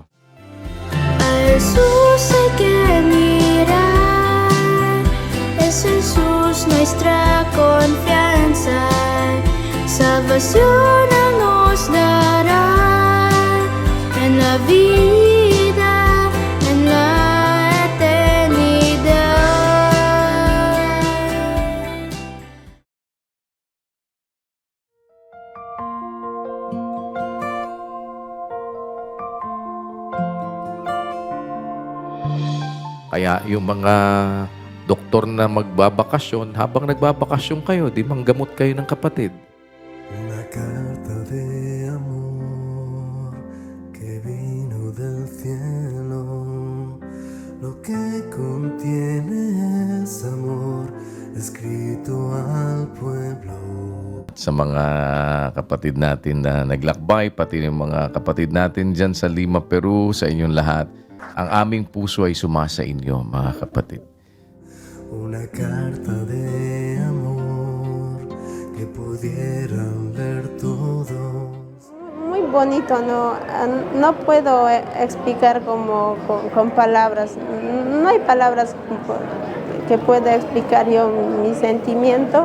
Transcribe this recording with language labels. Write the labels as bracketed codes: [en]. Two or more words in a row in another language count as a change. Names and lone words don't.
[es] A Jesús hay que mirar, es Jesús nuestra confianza, salvación nos dará en la vida, en la eternidad. [tl] Kaya yung mga doktor na magbabakasyon, habang nagbabakasyon kayo, di manggamot kayo ng kapatid. [es] Una carta de amor que vino del cielo, lo que contiene es amor escrito al pueblo. [tl] Sa mga kapatid natin na naglakbay, pati yung mga kapatid natin dyan sa Lima, Peru, sa inyong lahat, ang aming puso ay sumasa inyo, mga kapatid. [es] Una carta de amor que pudieran leer todos. Muy bonito, ¿no? No puedo explicar como con palabras. No hay palabras que pueda explicar yo mi sentimiento.